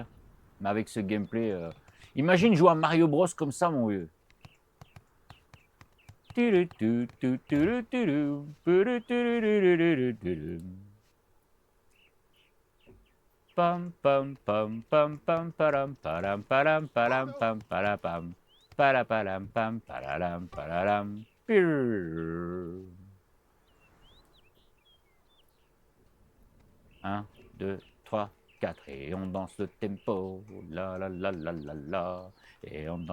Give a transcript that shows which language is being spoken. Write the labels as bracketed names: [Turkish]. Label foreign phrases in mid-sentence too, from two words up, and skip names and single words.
[French] Mais avec ce gameplay... Imagine jouer à Mario Bros comme ça, mon vieux. Pam pam pam pam pam param param param param pam parapam paraparam pam pararam pararam. 1, 2, 3, 4 et on danse le tempo, la la la la la la, et on